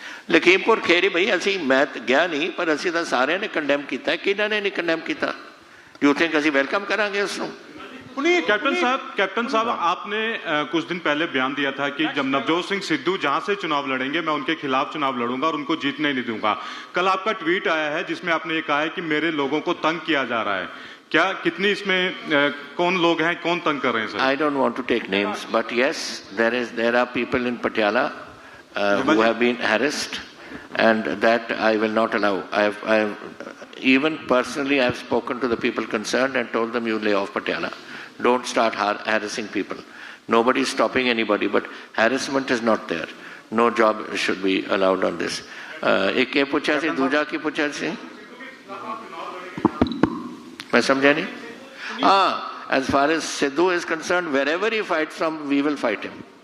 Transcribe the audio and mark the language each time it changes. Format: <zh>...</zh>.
<pa>ਲਖੀਮਪੁਰ ਖੇੜੀ ਭਈ ਅਸੀਂ, ਮੈਂ ਗਿਆ ਨਹੀਂ, ਪਰ ਅਸੀਂ ਤਾਂ ਸਾਰਿਆਂ ਨੇ ਕੰਡੈਮ ਕੀਤਾ। ਕਿਹਨਾਂ ਨੇ ਨਹੀਂ ਕੰਡੈਮ ਕੀਤਾ?</pa> <en>you think</en> <pa>ਅਸੀਂ ਵੈਲਕਮ ਕਰਾਂਗੇ ਉਸ ਨੂੰ?</pa> <hi>कैप्टन साहब आपने कुछ दिन पहले बयान दिया था कि जब नवजोत सिंह सिद्धू जहां से चुनाव लड़ेंगे मैं उनके खिलाफ चुनाव लड़ूंगा और उनको जीतने नहीं दूंगा। कल आपका ट्वीट आया है जिसमें आपने ये कहा है कि मेरे लोगों को तंग किया जा रहा है। क्या कितनी इसमें कौन लोग हैं, कौन तंग कर रहे हैं sir?</hi> <en>I don't want to take names, but yes, there are people in Patiala who have been harassed, and that I will not allow. I have even personally I have spoken to the people concerned and told them, you lay off Patiala. Don't start harassing people. Nobody is stopping anybody, but harassment is not there. No job should be allowed on this.</en> <pa>एक ये पूछा सी, दूजा की पूछा सी, मैं समझा नहीं।</pa> <en>As far as Sidhu is concerned, wherever he fights from, we will fight him.</en>